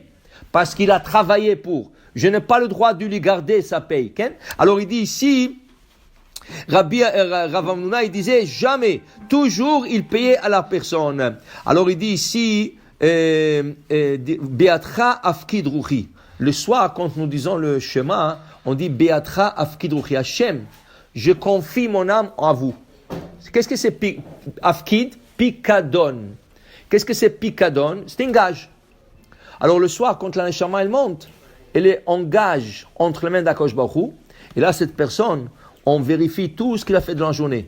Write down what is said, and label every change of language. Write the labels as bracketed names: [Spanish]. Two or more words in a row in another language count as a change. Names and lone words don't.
[French] Parce qu'il a travaillé pour. Je n'ai pas le droit de lui garder sa paye. Okay? Alors il dit ici, Rav Hamnouna, il disait jamais, toujours il payait à la personne. Alors il dit ici, [Hebrew] בידך אפקיד רוחי. [French] Le soir, quand nous disons le Shema, on dit [Hebrew] בידך אפקיד רוחי. [French] Hashem, je confie mon âme à vous. Qu'est-ce que c'est afkid? Pikadon. Qu'est-ce que c'est pikadon? C'est un gage. Alors le soir, quand la neshama elle monte, elle est en gage entre les mains d' [Hebrew] הקדוש ברוך הוא. [French] Et là, cette personne, on vérifie tout ce qu'il a fait dans la journée.